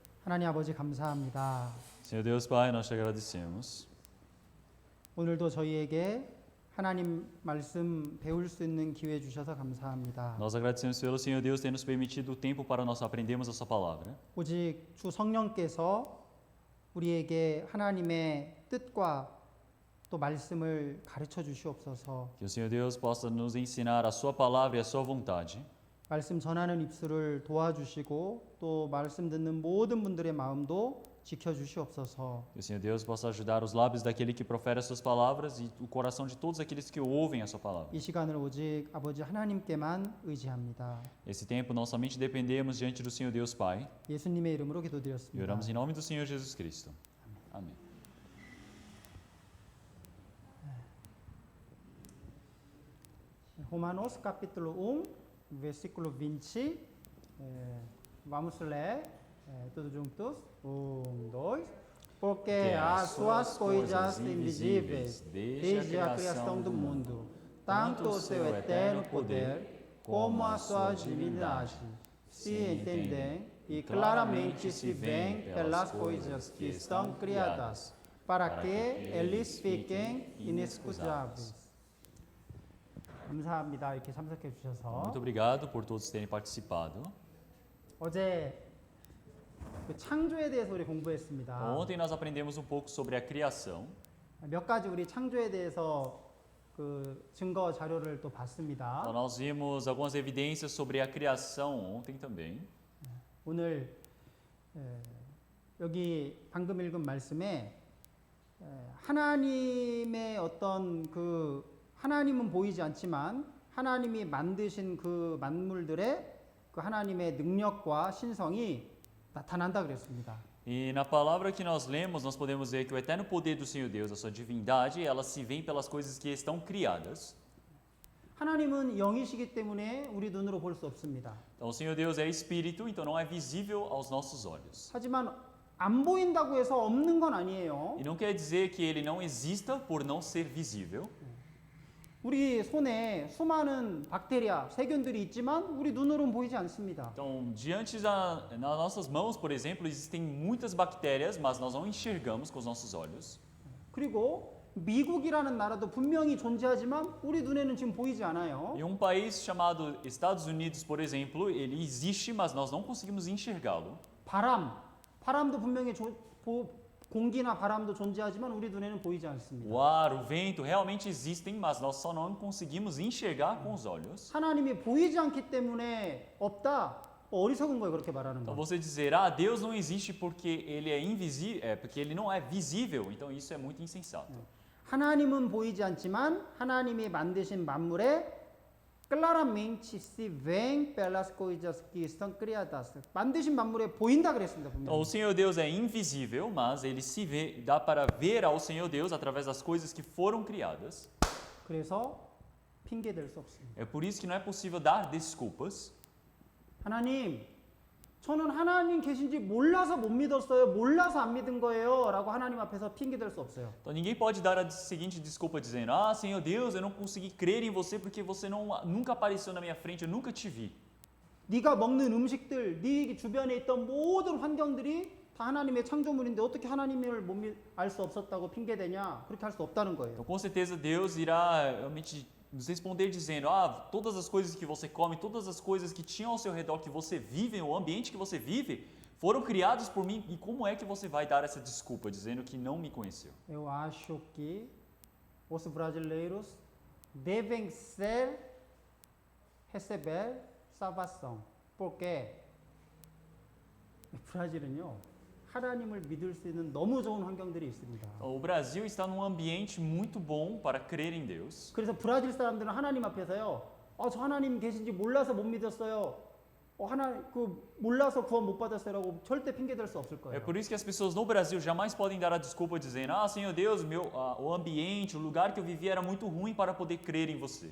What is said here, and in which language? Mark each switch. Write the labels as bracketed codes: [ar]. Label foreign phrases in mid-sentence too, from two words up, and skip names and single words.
[ko] 하나님 아버지 감사합니다. [pt] Senhor Deus Pai, nós te agradecemos. [ko] 오늘도 저희에게 하나님 말씀 배울 수 있는 기회 주셔서 감사합니다. [pt] Nós agradecemos pelo Senhor Deus ter nos permitido o tempo para nós aprendermos a sua palavra. [ko] 오직 주 성령께서 우리에게 하나님의 뜻과 또 말씀을 가르쳐 주시옵소서. [pt] Que o Senhor Deus possa nos ensinar a sua palavra e a sua vontade. [ko] 말씀 전하는 입술을 도와주시고 또 말씀 듣는 모든 분들의 마음도 지켜 주시옵소서. [pt] Que o Senhor Deus possa ajudar os lábios daquele que profere as suas palavras e o coração de todos aqueles que ouvem a sua palavra. [ko] 이 시간을 오직 아버지 하나님께만 의지합니다. [pt] Esse tempo nós somente dependemos diante do Senhor Deus Pai [ko] 예수님의 이름으로 [pt] e [ko] 기도드렸습니다. [pt] oramos em nome do Senhor Jesus Cristo. Amém. Romanos capítulo 1, versículo 20. Vamos ler todos juntos. 1, 2. Porque as suas coisas invisíveis, desde a criação do mundo, tanto o seu eterno poder como a sua divindade, se entendem e claramente se veem pelas coisas que estão criadas, para que eles fiquem inescusáveis. [ko] 감사합니다. 이렇게 참석해 주셔서. [pt] Muito obrigado por todos terem participado. [ko] 어제 그 창조에 대해서 우리 공부했습니다. [pt] Ontem nós aprendemos um pouco sobre a criação. [ko] 몇 가지 우리 창조에 대해서 그 증거 자료를 또 봤습니다. [pt] Então, nós vimos algumas evidências sobre a criação ontem também. [ko] 오늘 여기 방금 읽은 말씀에 하나님의 어떤 그 하나님은 보이지 않지만 하나님이 만드신 그 만물들의 그 하나님의 능력과 신성이 나타난다 그랬습니다. [pt] E na palavra que nós lemos, nós podemos ver que o eterno poder do Senhor Deus, a sua divindade, ela se vê pelas coisas que estão criadas. [ko] 하나님은 영이시기 때문에 우리 눈으로 볼 수 없습니다. [pt] Então, o Senhor Deus é espírito, então não é visível aos nossos olhos. [ko] 하지만 안 보인다고 해서 없는 건 아니에요. [pt] E não quer dizer que ele não exista por não ser visível. [ko] 우리 손에 수많은 박테리아, 세균들이 있지만 우리 눈으로는 보이지 않습니다. [pt] Então, nas nossas mãos, por exemplo, existem muitas bactérias, mas nós não enxergamos com os nossos olhos. [ko] 그리고 미국이라는 나라도 분명히 존재하지만 우리 눈에는 지금 보이지 않아요. [pt] E um país chamado Estados Unidos, por exemplo, ele existe, mas nós não conseguimos enxergá-lo. [ko] 바람도 분명히 공기나 바람도 존재하지만 우리 눈에는 보이지 않습니다. [pt] O ar, o vento realmente existem, mas nós só não conseguimos enxergar com os olhos. [ko] 하나님이 보이지 않기 때문에 없다. 어리석은 거예요, 그렇게 말하는 [pt] Então [ko] 거. [pt] você dizer, Deus não existe porque ele é invisível, porque ele não é visível, então isso é muito insensato. [ko] 하나님은 보이지 않지만 하나님이 만드신 만물에 [pt] claramente se veem pelas coisas que estão criadas. [ko] 만드신 만물에 보인다 그랬습니다, [pt] Então, [ko] 분명히. [pt] o Senhor Deus é invisível, mas ele se vê, dá para ver ao Senhor Deus através das coisas que foram criadas. [ko] 그래서 핑계 댈 수 없습니다. [pt] É por isso que não é possível dar desculpas. [ko] 하나님, 저는 하나님 계신지 몰라서 못 믿었어요. 몰라서 안 믿은 거예요. 라고 하나님 앞에서 핑계 댈 수 없어요. [pt] Então ninguém pode dar a seguinte desculpa dizendo: Senhor Deus, eu não consegui crer em você porque você nunca apareceu na minha frente, eu nunca te vi. 네가 먹는 음식들, 네 주변에 있던 모든 환경들이 다 하나님의 창조물인데 어떻게 하나님을 알 수 없었다고 핑계 대냐? 그렇게 할 수 없다는 거예요. Então com certeza Deus irá realmente nos responder dizendo: todas as coisas que você come, todas as coisas que tinham ao seu redor, que você vive, o ambiente que você vive, foram criados por mim. E como é que você vai dar essa desculpa dizendo que não me conheceu? Eu acho que os brasileiros devem receber salvação. [ko] porque 브라질은요. 하나님을 믿을 수 있는 너무 좋은 환경들이 있습니다. [pt] O Brasil está num ambiente muito bom para crer em Deus. [ko] 그래서 브라질 사람들은 하나님 앞에서요. 저 하나님 계신지 몰라서 못 믿었어요. 몰라서 구원 못 받았어요라고 절대 핑계 댈 수 없을 [pt] É [ko] 거예요. [pt] por isso que as pessoas no Brasil jamais podem dar a desculpa dizendo: Senhor Deus, o ambiente, o lugar que eu vivi era muito ruim para poder crer em você.